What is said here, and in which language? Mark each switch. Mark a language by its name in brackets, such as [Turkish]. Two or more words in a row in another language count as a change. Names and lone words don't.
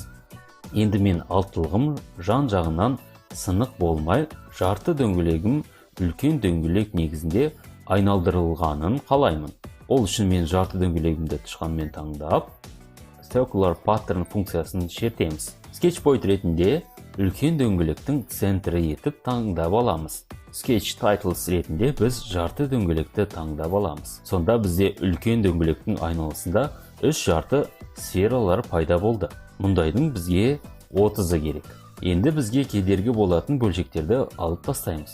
[Kazakh] Енді мен алттылығым жан жағынан сынық болмай, жарты дөңгелегім үлкен дөңгелек негізінде айналдырылғанын қалаймын. Ол үшін мен жарты дөңгелегімді тышқанмен таңдап, Circular Pattern функциясын шертеміз. Sketch point ретінде үлкен дөңгелектің центрі етіп таңдап аламыз. Sketch Titles ретінде біз жарты дөңгелекті таңдап аламыз. Сонда бізде үлкен дөңгелектің айналасында 3 жарты сфералар пайда болды. Мұндайдың бізге 30-ы керек. Енді бізге кедергі болатын бөлшектерді алып тастаймыз.